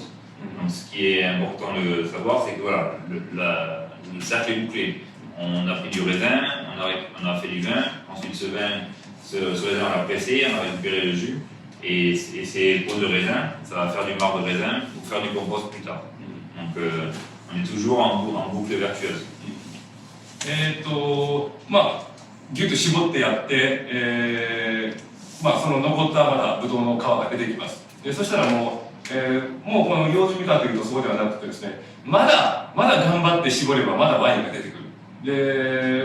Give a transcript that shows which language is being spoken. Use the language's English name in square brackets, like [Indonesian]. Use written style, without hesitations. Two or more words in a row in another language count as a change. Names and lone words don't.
[French] Donc ce qui est important de savoir, c'est que voilà, le cercle est bouclé. On a pris du raisin, on a fait du vin, ensuite ce raisin on l'a pressé, on a récupéré le jus. Et ces pots de raisin, ça va faire du marc de raisin pour faire du compost plus tard. Donc on est toujours en boucle vertueuse. [Japanese] ギュッと絞ってやって、その残ったまだブドウの皮が出てきます。そしたらもうこの用済みかというとそうではなくてですね、まだ頑張って絞ればまだワインが出てくる。